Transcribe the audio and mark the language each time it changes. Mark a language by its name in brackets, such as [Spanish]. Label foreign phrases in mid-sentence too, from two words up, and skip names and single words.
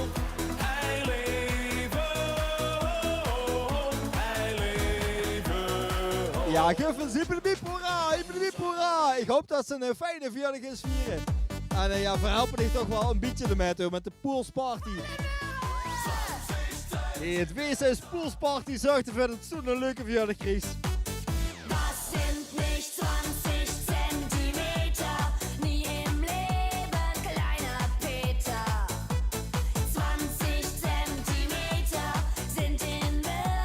[Dutch] Hij leven hoog, hij leven hoog. Ja, Guffens, hippeldiep hoera, hippeldiep hoera. Ik hoop dat ze een fijne verjaardag is vieren. En ja, verhelpen dich toch wel een beetje ermee toe met de poolsparty. Het WC's Poolsparty zorgt ervoor dat het zo'n leuke verjaardag krijgt. [German] Das sind nicht 20 Zentimeter, nie im Leben, kleiner Peter. 20 Zentimeter sind in